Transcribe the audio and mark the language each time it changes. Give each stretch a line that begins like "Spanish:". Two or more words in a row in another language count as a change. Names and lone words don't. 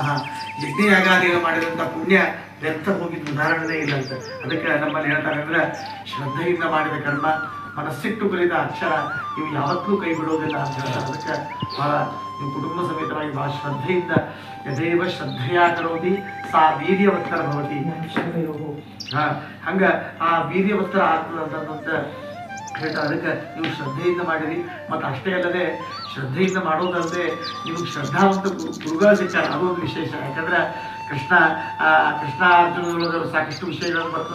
Kannada: ಯಜ್ಞಯಾಗಾದಿಗಳು ಮಾಡಿದಂಥ ಪುಣ್ಯ ವ್ಯರ್ಥ ಹೋಗಿದ್ದು ಉದಾಹರಣೆ ಇಲ್ಲಂತೆ. ಅದಕ್ಕೆ ನಮ್ಮಲ್ಲಿ ಹೇಳ್ತಾರೆ ಅಂದ್ರೆ ಶ್ರದ್ಧೆಯಿಂದ ಮಾಡಿದ ಕರ್ಮ, ಮನಸ್ಸಿಟ್ಟು ಕಲಿತ ಅಕ್ಷರ ಇವು ಯಾವತ್ತೂ ಕೈ ಬಿಡೋದಿಲ್ಲ ಅಂತ ಹೇಳ್ತಾರೆ. ಅದಕ್ಕೆ ಬಹಳ ನೀವು ಕುಟುಂಬ ಸಮೇತವಾಗಿ ಬಹಳ ಶ್ರದ್ಧೆಯಿಂದ
Sanskrit: ಯಥೇವ ಶ್ರದ್ಧೆಯ ಕರೋತಿ ಸಾ ವೀರ್ಯವತ್ತರ ಭವತಿ.
Kannada: ಹಂಗ ಆ ವೀರ್ಯವತ್ತರ ಆಗ್ತದಂತ ಹೇಳ್ತಾರೆ. ಅದಕ್ಕೆ ನೀವು ಶ್ರದ್ಧೆಯಿಂದ ಮಾಡಿರಿ. ಮತ್ತು ಅಷ್ಟೇ ಅಲ್ಲದೆ ಶ್ರದ್ಧೆಯಿಂದ ಮಾಡೋದಲ್ಲದೆ ನಿಮ್ಗೆ ಶ್ರದ್ಧಾವಂತ ಗುರುಗಳು ಸಿಗ್ತಾರೆ, ಅದೊಂದು ವಿಶೇಷ. ಯಾಕಂದ್ರೆ ಕೃಷ್ಣಾರ್ಜುನದೊಳಗೆ ಸಾಕಷ್ಟು ವಿಷಯಗಳನ್ನು ಬರ್ತದೆ.